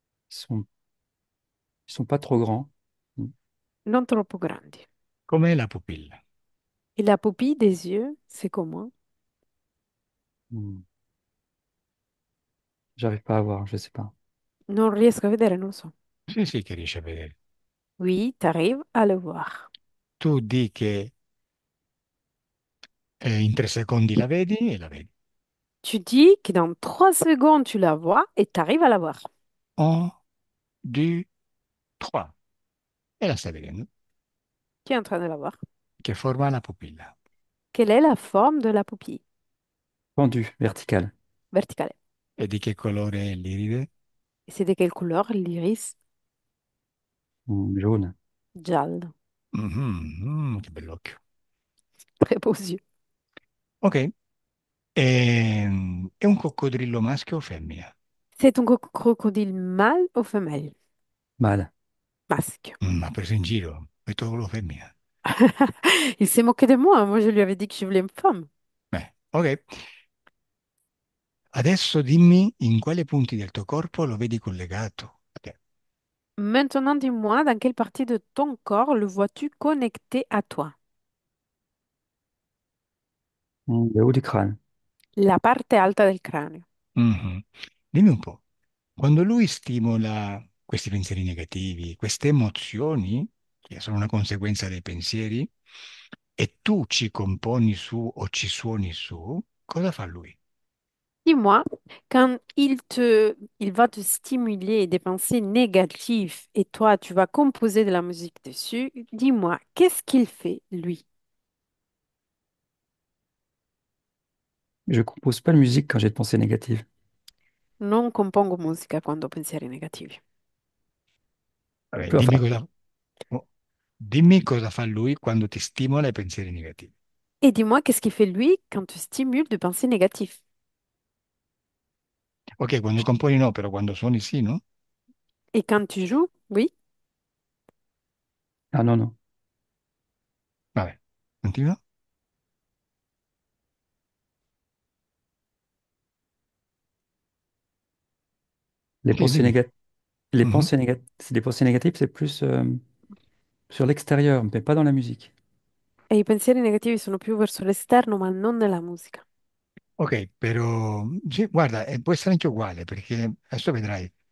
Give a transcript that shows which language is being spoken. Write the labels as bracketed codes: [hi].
[fr] Ils sont, ils sont pas trop grands. Mm. [it] Non troppo grandi. Com'è la pupilla? [fr] Et la pupille des yeux, c'est comment? Mm. J'arrive pas à voir, je sais pas. [it] Non riesco a vedere, non lo so. Sì, sì, che riesci a vedere. [fr] Oui, t'arrives à le voir. [it] Tu di che in 3 secondi la vedi e la vedi. [fr] Tu dis que dans 3 secondes, tu la vois et t'arrives à la voir. [it] Un, due, trois. E la stai vedendo. [fr] Tu es en train de la voir. [it] Che forma ha la pupilla? [fr] Quelle est la forme de la pupille? Pendu, vertical. [it] Verticale. E di che colore è l'iride? [fr] Et c'est de quelle couleur l'iris? Jaune. [it] Giallo. Che bell'occhio. [fr] Très beaux yeux. [it] Ok, è un coccodrillo maschio o femmina? [fr] C'est un crocodile mâle ou femelle? Mâle. [it] Masque. Ma preso in giro, ho detto solo femmina. [fr] Il s'est moqué de moi. Moi, je lui avais dit que je voulais une femme. Ok. [it] Adesso dimmi in quali punti del tuo corpo lo vedi collegato a te. [fr] Maintenant, dis-moi, dans quelle partie de ton corps le vois-tu connecté à toi? Le haut du crâne. [it] La parte alta del cranio. Mhm. Dimmi un po', quando lui stimola questi pensieri negativi, queste emozioni, che sono una conseguenza dei pensieri, e tu ci componi su o ci suoni su, cosa fa lui? [fr] Dis-moi, quand il va te stimuler des pensées négatives et toi, tu vas composer de la musique dessus, dis-moi, qu'est-ce qu'il fait, lui? Je compose pas de musique quand j'ai de pensées négatives. [it] Non compongo musica quando ho pensieri negativi. Vabbè, [fr] Enfin, [it] oh, dimmi cosa fa lui quando ti stimola i pensieri negativi. [fr] Et dis-moi, qu'est-ce qu'il fait, lui, quand tu stimules de pensées négatives? [it] Ok, quando componi no, però quando suoni sì, no? [fr] Et quand tu joues, oui. [it] ah non, non. Vabbè, continua. [fr] Les pensées négatives, les Mhm. pensées négatives, c'est des pensées négatives, c'est plus sur l'extérieur, mais pas dans la musique. [it] E i pensieri negativi sono più verso l'esterno, ma non nella musica. Ok, però sì, guarda, può essere anche uguale perché adesso vedrai.